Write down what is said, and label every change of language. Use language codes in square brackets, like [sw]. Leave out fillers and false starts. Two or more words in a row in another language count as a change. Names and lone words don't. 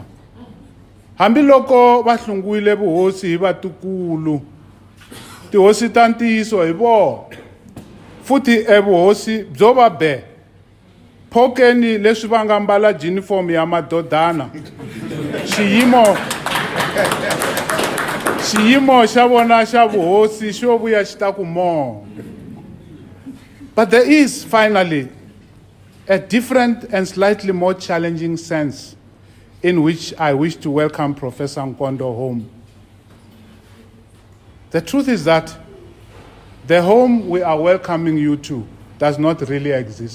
[ts] Hambiloko va hlunguwile vuhosi hi vatukulu, tihosi ta ntiyiso hi vona, futhi vuhosi byo va be phokeni leswi va nga mbala juniform ya Madonna. Xiyimo xa vona xa vuhosi xo vuya xi ta ku mo. [en] But there is finally a different and slightly more challenging sense in which I wish to welcome Professor Nkondo home. The truth is that the home we are welcoming you to does not really exist.